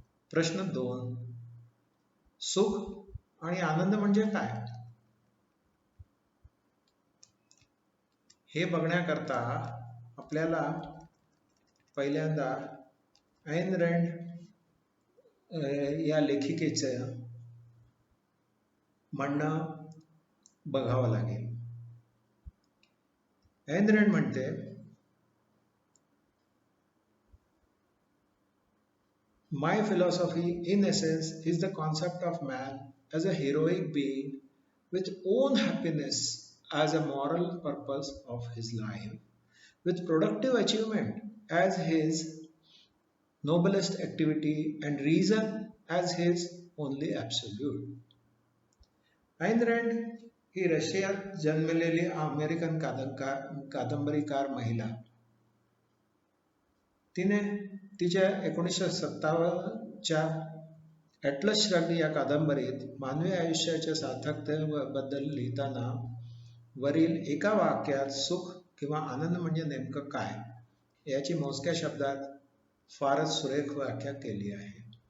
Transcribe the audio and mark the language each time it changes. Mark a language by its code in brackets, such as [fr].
[mr] प्रश्न 2, सुख आणि आनंद म्हणजे काय हे बघण्याकरता आपल्याला पहिल्यांदा ऐन रँड या लेखिकेचं म्हणणं बघावं लागेल. [en] Ayn Rand म्हणते, My philosophy, in essence, is the concept of man as a heroic being with own happiness as a moral purpose of his life, with productive achievement as his noblest activity and reason as his only absolute. [mr] Ayn Rand ही रशियात जन्मलेली American कादंबरीकार महिला. तिने तिच्या 1957च्या atlas shrug या कादंबरीत मानवी आयुष्याच्या सार्थकतेबद्दल लिहिताना वरील एका वाक्यात सुख किंवा आनंद म्हणजे नेमकं काय याची मोजक्या शब्दात फारच सुरेख व्याख्या केली आहे.